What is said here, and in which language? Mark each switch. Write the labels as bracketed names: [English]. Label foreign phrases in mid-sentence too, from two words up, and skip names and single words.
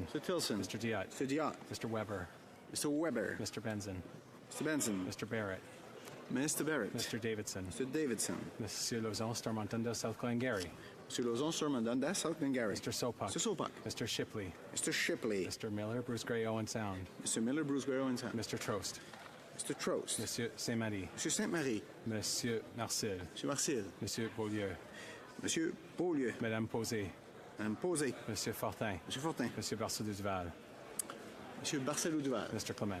[English] Mr. Tilson. Mr. Diot. Mr. Diot. Mr. Weber. Mr. Weber. Mr. Benson. Mr. Benson. Mr. Barrett. Mr. Barrett. Mr. Davidson. Mr. Davidson. Monsieur Lauzon, Stormontunda, South Glengarry. Mr. Lauzon, Stormontunda, South Glengarry. Mr. Sopak. Mr. Sopak. Mr. Shipley. Mr. Shipley. Mr. Miller, Bruce Gray, Owen Sound. Mr. Miller, Bruce Gray, Owen Sound. Mr. Trost. Mr. Trost. Monsieur Saint-Marie. Monsieur Saint-Marie. Monsieur Marcel. Monsieur Marcel. Monsieur Beaulieu. Monsieur Beaulieu. Madame Posé. Madame Posé. Monsieur Fortin. Monsieur Fortin. Monsieur Barcelou Duval. Monsieur Barcelou Duval. Mr. Clement.